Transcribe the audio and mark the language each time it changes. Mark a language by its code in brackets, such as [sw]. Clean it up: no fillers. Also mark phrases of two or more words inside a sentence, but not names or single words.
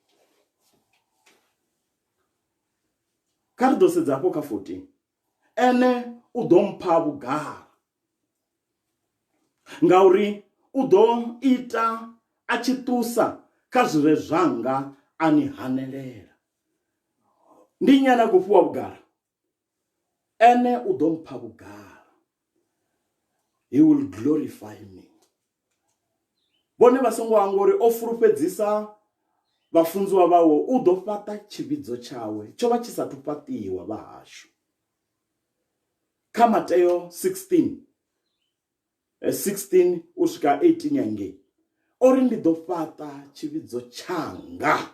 [ve] Kha ri ḓo sedza hafho kha 14, ene u ḓo mpha vhugala, ngauri u ḓo ita a tshi ṱusa kha zwire zwanga a ni hanelela. Ndi nnyi ane a khou fhiwa vhugala? ene u ḓo mpha vhugala. [en] He will glorify me. [ve] Vhone vha songo anga uri o fulufhedzisa vhafunziwa vhawe u ḓo fhaṱa tshivhidzo tshawe tsho vha tshi sathu fhaṱiwa vha hashu. Kha Mateo 16 u swika 18 yange ori ndi ḓo fhaṱa tshivhidzo tshanga.